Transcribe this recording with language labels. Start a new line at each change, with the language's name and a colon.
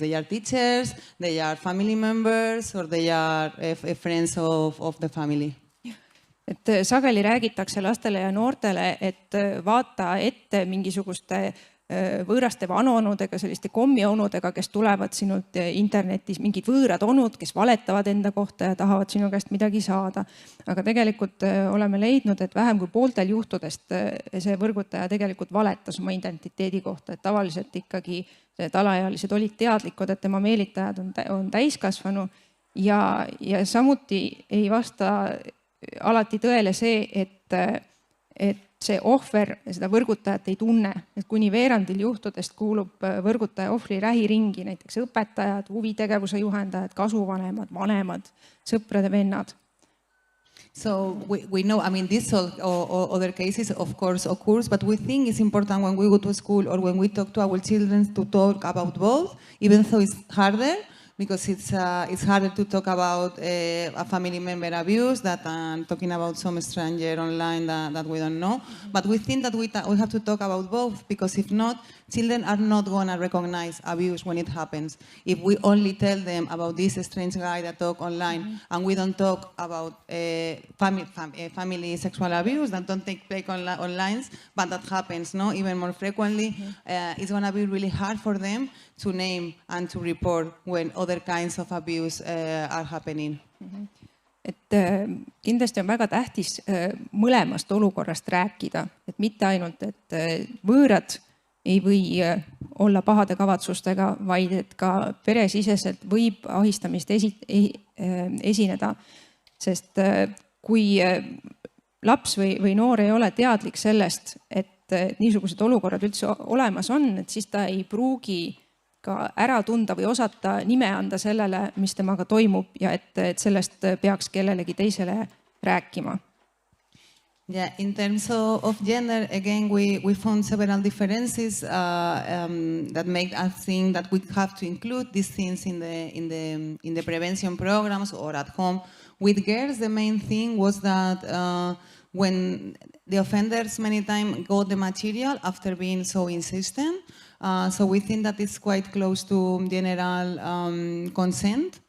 English: They are teachers, they are family members, or they are friends of the family.
Estonian: Et sageli räägitakse lastele ja noortele, et vaata ette mingisuguste võõraste vanaonudega, selliste kommionudega, kes tulevad sinult internetis, mingid võõrad onud, kes valetavad enda kohta ja tahavad sinu käest midagi saada. Aga tegelikult oleme leidnud, et vähem kui pooltel juhtudest see võrgutaja tegelikult valetas oma identiteedi kohta, et tavaliselt ikkagi alaealised olid teadlikud, et tema meelitajad on täiskasvanu ja samuti ei vasta alati tõele see, et see ohver seda võrgutajat ei tunne, et kuni veerandil juhtudest kuulub võrgutaja ohvri lähiringi, näiteks õpetajad, huvitegevuse juhendajad, kasuvanemad, vanemad, sõprade vennad.
English: So we know, I mean, this or other cases, of course, occurs, but we think it's important when we go to school or when we talk to our children to talk about both, even though it's harder, because it's harder to talk about a family member abuse than talking about some stranger online that we don't know. But we think that we have to talk about both, because if not, children are not going to recognize abuse when it happens. If we only tell them about this strange guy that talk online, and we don't talk about family sexual abuse that don't take place online, but that happens even more frequently, it's going to be really hard for them to name and to report when other kinds of abuse are happening.
Estonian: Et kindlasti on väga tähtis mõlemast olukorrast rääkida, et mitte ainult, et võõrad ei või olla pahade kavatsustega, vaid et ka peresiseselt võib ahistamist esineda, sest kui laps või noor ei ole teadlik sellest, et niisugused olukorrad üldse olemas on, et siis ta ei pruugi ka ära tunda või osata nime anda sellele, mis temaga toimub ja et sellest peaks kellelegi teisele rääkima.
English: Yeah, in terms of gender, again, we found several differences that make us think that we have to include these things in the prevention programs or at home. With girls, the main thing was that when the offenders many times got the material after being so insistent, so we think that it's quite close to general consent.